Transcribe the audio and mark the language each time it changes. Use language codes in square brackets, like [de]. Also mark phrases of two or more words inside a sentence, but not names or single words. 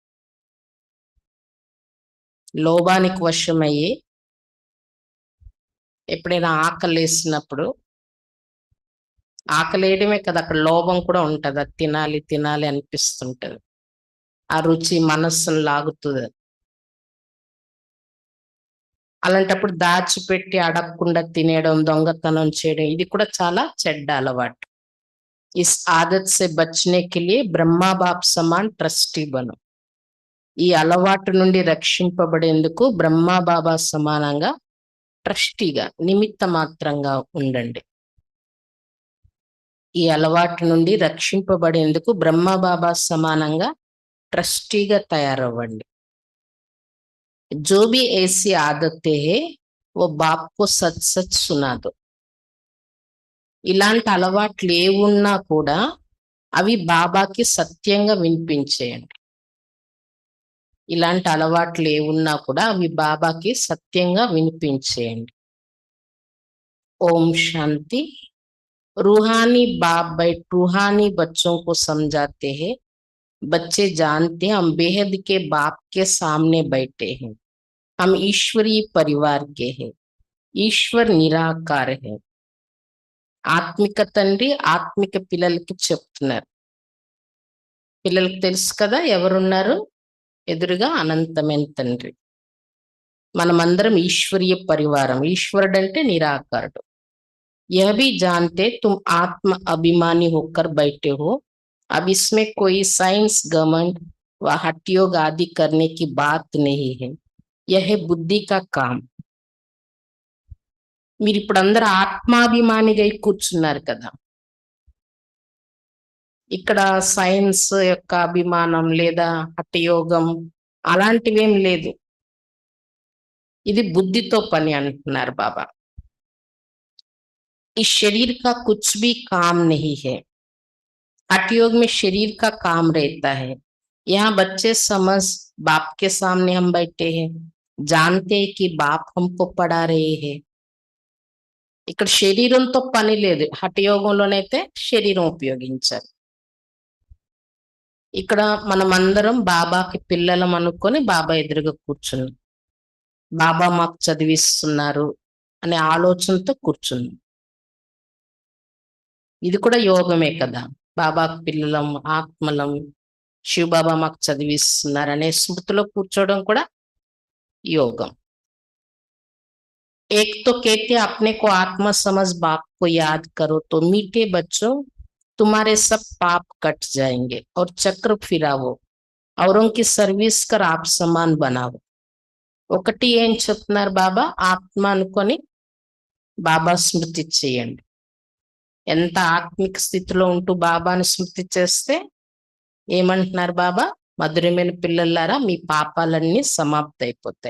[te] లోభానికి వశమయ్యి ఎప్పుడైనా ఆకలేసినప్పుడు, ఆకలేయడమే కదా, అక్కడ లోభం కూడా ఉంటది. అది తినాలి తినాలి అనిపిస్తుంటది. ఆ రుచి మనస్సును లాగుతుంది. అలాంటప్పుడు దాచిపెట్టి అడగకుండా తినేయడం, దొంగతనం చేయడం, ఇది కూడా చాలా చెడ్డ అలవాటు. [hi] इस आदत से बचने के लिये ब्रह्मा बाप समान ट्रस्टी बनो. [te] ఈ అలవాటు నుండి రక్షింపబడేందుకు బ్రహ్మా బాబా సమానంగా ట్రస్టీగా, నిమిత్త మాత్రంగా ఉండండి. ఈ అలవాటు నుండి రక్షింపబడేందుకు బ్రహ్మా బాబా సమానంగా ట్రస్టీగా తయారవ్వండి. [hi] जो भी ऐसी आदतें है वो बाप को सच सच सुना दो. [te] ఇలాంటి అలవాట్లు ఏవున్నా కూడా అవి బాబాకి సత్యంగా వినిపించేయండి. ఇలాంటి అలవాట్లు ఏవున్నా కూడా అవి బాబాకి సత్యంగా వినిపించేయండి. ఓం శాంతి. [hi] रूहानी बाप बैठ रूहानी बच्चों को समझाते हैं. बच्चे जानते हैं हम बेहद के बाप के सामने बैठे हैं, हम ईश्वरीय परिवार के हैं, ईश्वर निराकार है. [te] ఆత్మిక తండ్రి ఆత్మిక పిల్లలకి చెప్తున్నారు. పిల్లలకి తెలుసు కదా ఎవరున్నారు ఎదురుగా, అనంతమైన తండ్రి. మనమందరం ఈశ్వరీయ పరివారం. ఈశ్వరుడు అంటే నిరాకారుడు. [hi] यह भी जानते तुम आत्म अभिमानी होकर बैठे हो, अब इसमें कोई साइंस घमंड व हठयोग आदि करने की बात नहीं है, यह है बुद्धि का काम. [te] మీరు ఇప్పుడు అందరూ ఆత్మాభిమానిగా కూర్చున్నారు కదా. ఇక్కడ సైన్స్ యొక్క అభిమానం లేదా హఠయోగం అలాంటివేం లేదు. ఇది బుద్ధితో పని అంటున్నారు బాబా. [hi] इस शरीर का कुछ भी काम नहीं है. हठयोग में शरीर का काम रहता है. यहाँ बच्चे समझ बाप के सामने हम बैठे हैं, जानते हैं कि बाप हमको पढ़ा रहे हैं. [te] ఇక్కడ శరీరంతో పని లేదు. హఠయోగంలోనైతే శరీరం ఉపయోగించాలి. ఇక్కడ మనమందరం బాబాకి పిల్లలం అనుకొని బాబా ఎదురుగా కూర్చున్నాం. బాబా మాకు చదివిస్తున్నారు అనే ఆలోచనతో కూర్చున్నాం. ఇది కూడా యోగమే కదా. బాబాకు పిల్లలం, ఆత్మలం, శివబాబా మాకు చదివిస్తున్నారనే స్మృతిలో కూర్చోవడం కూడా యోగం. [hi] एक तो कहते अपने को आत्मा समझ बाप को याद करो तो मीठे बच्चों तुम्हारे सब पाप कट जाएंगे और चक्र फिरावो औरों की सर्विस कर आप समान बनाओ. [te] ఒకటి ఏం చెప్తున్నారు బాబా, ఆత్మ అనుకొని బాబా స్మృతి చేయండి. ఎంత ఆత్మిక స్థితిలో ఉంటూ బాబాని స్మృతి చేస్తే ఏమంటున్నారు బాబా, మధురమైన పిల్లలారా మీ పాపాలన్నీ సమాప్తి అయిపోతాయి.